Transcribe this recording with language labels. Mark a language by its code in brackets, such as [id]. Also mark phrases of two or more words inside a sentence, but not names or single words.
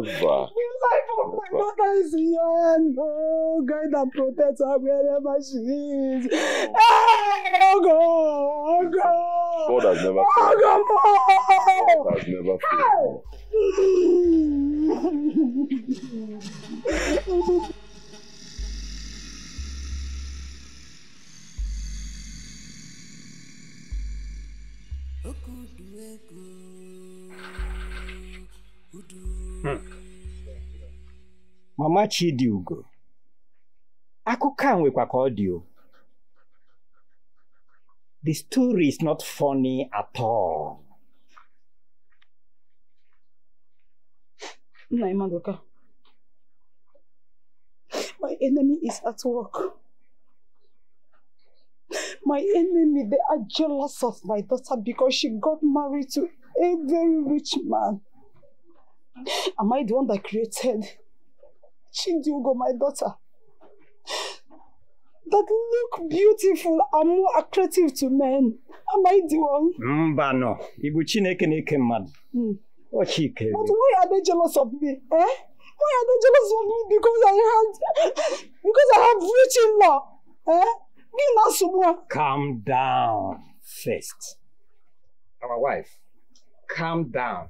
[en] The life of my daughter is in your hand. Oh, guide and protect her wherever she is. Oh, God. God has never failed me. God has never failed me. [ig] Mama Chidiugo, akụkọ a nwekwa ka ọ dị o. [en] The story is not funny at all. Nna Madoka, my enemy is at work. My enemy, they are jealous of my daughter because she got married to a very rich man. Am I the one that created Chidiugo, my daughter? That look beautiful and more attractive to men. Am I the one? [ig] Mbano, Ibu Chineke na-eke mmadụ. [en] But why are they jealous of me? Eh? Why are they jealous of me? Because I have rich in-law. Eh? Calm down first. Our wife, calm down.